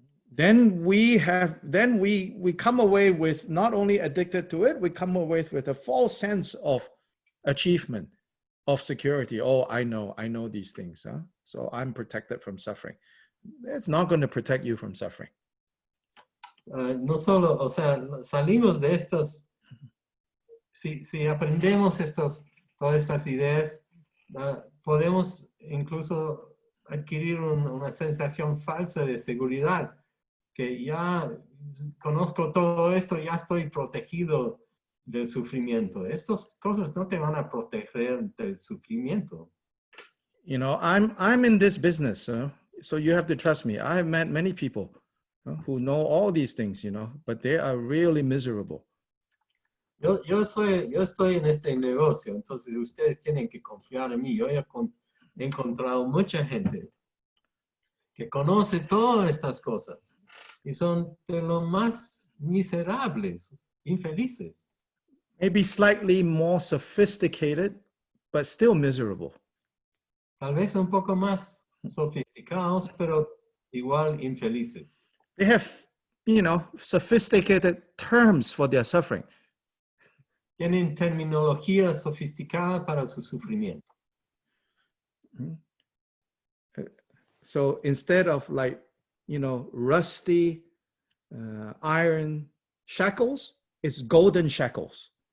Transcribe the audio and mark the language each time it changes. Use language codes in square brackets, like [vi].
[en] Then we come away with not only addicted to it, we come away with a false sense of achievement, of security. Oh, I know these things, huh? So I'm protected from suffering. It's not going to protect you from suffering. [es] No solo, o sea, salimos de estos, si aprendemos todas estas ideas, podemos incluso adquirir una sensación falsa de seguridad, que ya conozco todo esto, ya estoy protegido del sufrimiento. Estas cosas no te van a proteger del sufrimiento. [en] You know, I'm in this business, so you have to trust me. I have met many people who know all these things, you know, but they are really miserable. [es] Yo estoy en este negocio, entonces ustedes tienen que confiar en mí. Yo he encontrado mucha gente que conoce todas estas cosas y son de lo más miserables, infelices. [en] Maybe slightly more sophisticated, but still miserable. [es] Tal vez un poco más sofisticados, pero igual infelices. [en] They have, you know, sophisticated terms for their suffering. [es] Tienen terminología sofisticada para su sufrimiento. [en] So instead of like, you know, rusty iron shackles, it's golden shackles.